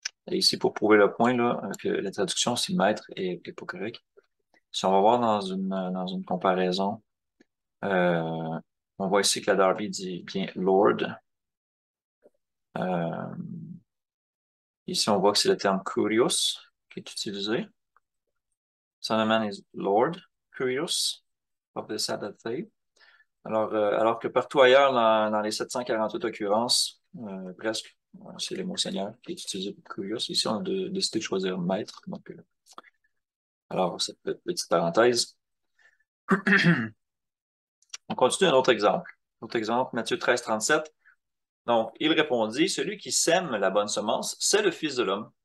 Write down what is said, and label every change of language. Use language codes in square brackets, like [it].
[fr] Et ici, pour prouver le point, là, que la traduction, si maître est pas correct, si on va voir dans une comparaison, euh, on voit ici que la Darby dit bien Lord. Euh, Ici, on voit que c'est le terme kurios qui est utilisé. [en] Son of Man is Lord Kurios of the Sabbath day. [fr] Alors que partout ailleurs, dans les 748 occurrences, presque, c'est le mot Seigneur qui est utilisé pour Kurios. Ici, on a décidé de choisir Maître. Donc, alors, cette petite parenthèse. On continue un autre exemple. Autre exemple, Matthieu 13, 37. Donc, il répondit, celui qui sème la bonne semence, c'est le Fils de l'homme.